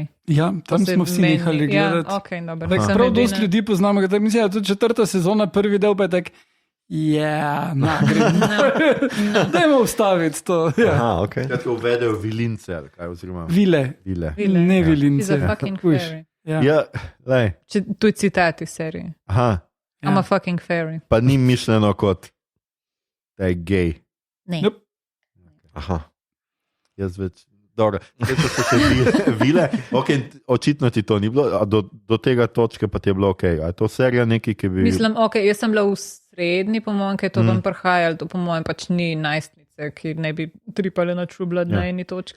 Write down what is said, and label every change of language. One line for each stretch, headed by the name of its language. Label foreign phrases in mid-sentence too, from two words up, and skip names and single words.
Slovenian: Ja, tam smo vsi nehali gledati. Ja, okay, dobro. Prav dosti ljudi poznamo, da mislim, da tudi 4. sezona, prvi del pa je tak, dajmo ustaviti to. Aha, ok. Tako uvedejo vilince, ali kaj, oziroma... Vile. Ne vilince.
English: He's a fucking fairy.
Slovenian: lej. Tu je citat iz serije. Aha.
English: I'm a fucking fairy.
Slovenian: Pa ni mišljeno kot, da je gej. Ne.
English: Nope.
Slovenian: Aha. Jaz več... Dobro, to so še vile. Okay, očitno ti to ni bilo, a do tega točke pa ti je bilo ok. A je to serija neki, ki bi... Mislim, ok, jaz sem bila v srednji, po mojem, kaj to vam prihajalo, to po mojem pač ni najstnice, ki ne bi tripale na True Blood na eni točki.